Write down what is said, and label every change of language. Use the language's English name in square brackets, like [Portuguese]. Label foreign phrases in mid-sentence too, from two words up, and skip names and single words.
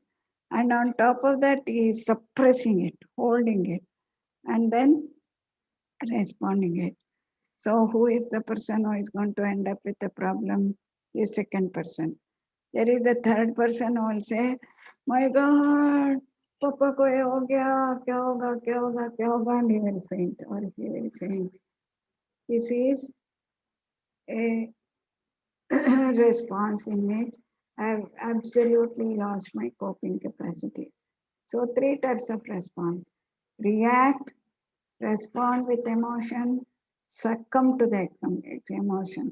[English] And on top of that, he is suppressing it, holding it, and then responding it. So who is the person who is going to end up with the problem? The second person. There is a third person who will say, my God, [Hindi] पापा को ये हो गया, क्या होगा, क्या होगा, क्या होगा, [English] and he will faint or he will faint. This is a response in which I have absolutely lost my coping capacity. So 3 types of response. React, respond with emotion, succumb to the emotion.